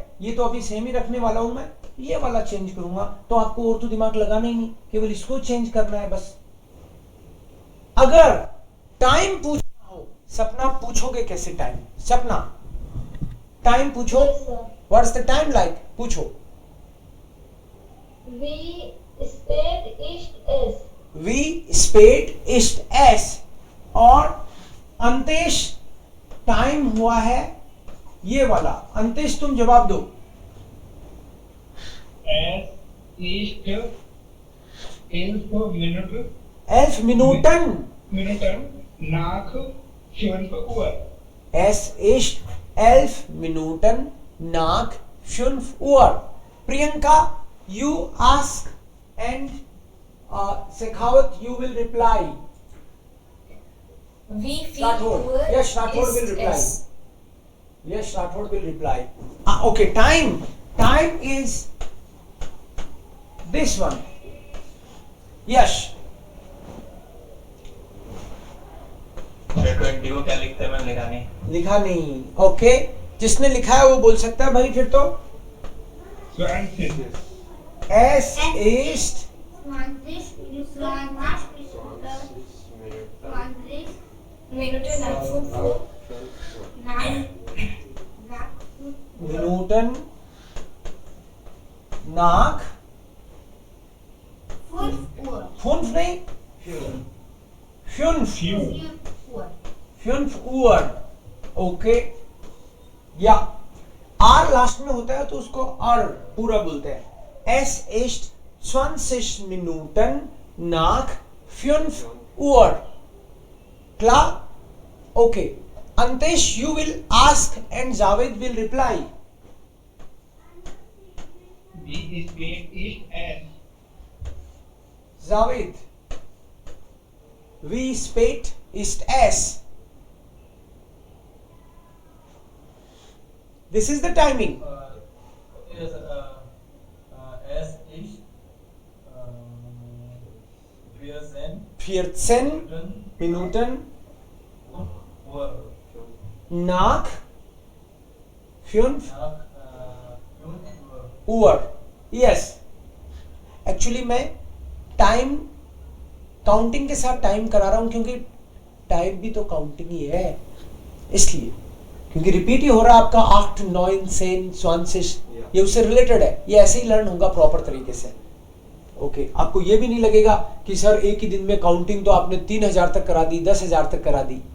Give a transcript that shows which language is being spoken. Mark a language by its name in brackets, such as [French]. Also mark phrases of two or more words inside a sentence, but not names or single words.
[Hindi] ये तो अभी सेम ही रखने वाला हूं मैं, ये वाला चेंज करूंगा, तो आपको और तो दिमाग लगाना ही नहीं, केवल इसको चेंज करना है बस। अगर टाइम पूछना हो, सपना पूछोगे कैसे टाइम, सपना टाइम पूछो, [English] what's the time like, [Hindi] पूछो। [German] Wie spät ist es? wie spät ist es, [Hindi] और अंतेश टाइम हुआ है ये वाला, अंतेश तुम जवाब दो। [German] Es ist 11 Minuten, 11 Minuten nach 5 Uhr. Es ist 11 Minuten nach 5 Uhr। [Hindi] प्रियंका, [English] you ask and Sekhawat, you will reply. [German] Wie viel Uhr [English] Yes, Rathod will [German] ist [English] reply. [German] es? [English] Yes, Rathod will reply. Okay, time is this one. Yes. [Hindi] 20 को क्या लिखते हैं, मैंने लिखा नहीं। लिखा नहीं, ओके, जिसने लिखा है वो बोल सकता है भाई, फिर तो 20. [German] es ist 20 Minuten nach 5 Uhr. Minuten nach 5 Uhr. [Hindi] 5 नहीं, 5 5 Uhr, ओके। या आर लास्ट में होता है तो उसको आर पूरा बोलते हैं। [German] Es ist 20 Minuten nach 5 Uhr। Klar? Okay. [English] Antesh, you will ask and Javed will reply. [German] Wie spät ist es? Javed, wie spät ist es? [English] This is the timing. Yes, [German] es ist 14 Minuten Uhr nach 5 nach 5 Uhr। Uhr। [English] Yes, [Hindi] एक्चुअली मैं [English] time counting [Hindi] के साथ टाइम करा रहा हूं क्योंकि टाइम भी तो काउंटिंग ही है, इसलिए क्योंकि रिपीट ही हो रहा है आपका 8 9 10 20, ये उससे रिलेटेड है, ये ऐसे ही लर्न होगा प्रॉपर तरीके से। ओके, आपको ये भी नहीं लगेगा कि सर एक ही दिन में काउंटिंग तो आपने 3000 तक करा दी, 10,000 तक करा दी।